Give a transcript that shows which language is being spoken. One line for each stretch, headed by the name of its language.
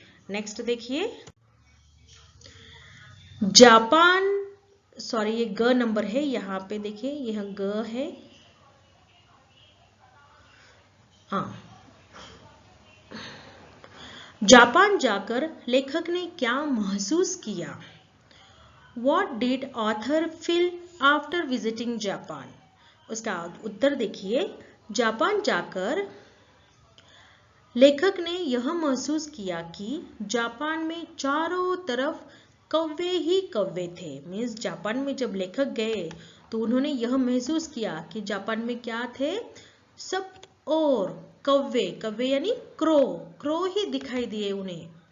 Hindi: Next देखिए, Japan, sorry ये ग नंबर है, यहाँ पे देखिए यह ग है। हाँ, जापान जाकर लेखक ने क्या महसूस किया।
English: What did author feel after visiting Japan?
Hindi: उसका उत्तर देखिए, जापान जाकर लेखक ने यह महसूस किया कि जापान में चारों तरफ कौवे ही कौवे थे। मीन्स जापान में जब लेखक गए तो उन्होंने यह महसूस किया कि जापान में क्या थे, सब और कौवे यानी क्रो ही दिखाई दिए उन्हें।